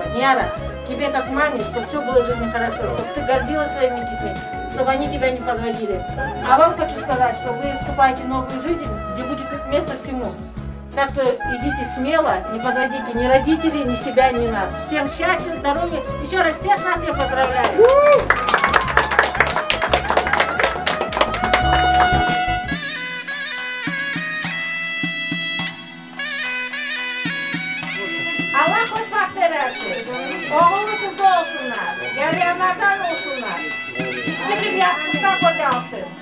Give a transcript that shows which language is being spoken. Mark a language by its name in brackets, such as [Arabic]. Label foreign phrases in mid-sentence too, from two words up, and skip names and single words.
[Russian] Няра, тебе как маме, чтобы все было в жизни хорошо, чтобы ты гордилась своими детьми, чтобы они тебя не подводили. А вам хочу сказать, что вы вступаете в новую жизнь, где будет место всему. Так что идите смело, не подводите ни родителей, ни себя, ни нас. Всем счастья, здоровья. Еще раз всех нас я поздравляю. [Turkish] Allah hoşbahtlar versin. Oğullu kızı olsunlar. Yarayanlardan olsunlar. Sizin yastıkta kocalsın.